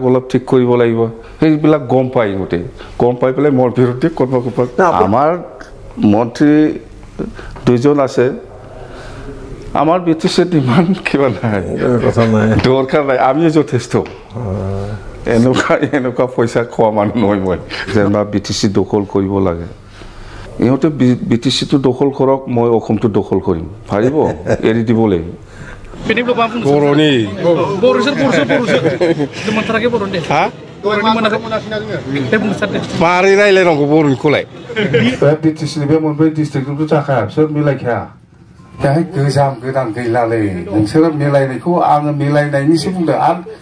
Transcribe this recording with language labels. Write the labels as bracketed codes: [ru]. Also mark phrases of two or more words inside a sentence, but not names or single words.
[as] অলপ ঠিক কৰিব লাগিব সেইবিলাক গম পাই গোটেই গম পাই পেলাই মোৰ বিৰুদ্ধে আমাৰ মন্ত্ৰী দুজন আছে আমার বিটিসি ইমান কিবা নাই দরকার নাই আমি যথেষ্ট এনেকুৱা পইচা খোৱা মানুহ নহয় মই যেনিবা বিটিসি দখল কৰিব লাগে ইহঁতে বিটিসিটো দখল কৰক মই অসমটো দখল কৰিম পাৰিব এৰি দিবলৈ [brx] बर'नि मारै रायलायनांगौ बर'निखौलाय बिटिसिनि बे मोनब्रै डिस्ट्रिक्टखौथ' जाखाया बिसोर मिलायखाया दाहाय गोजाम गोदान गैलालै नोंसोरो मिलायनायखौ आङो मिलायनायनिसो बुंदों आरो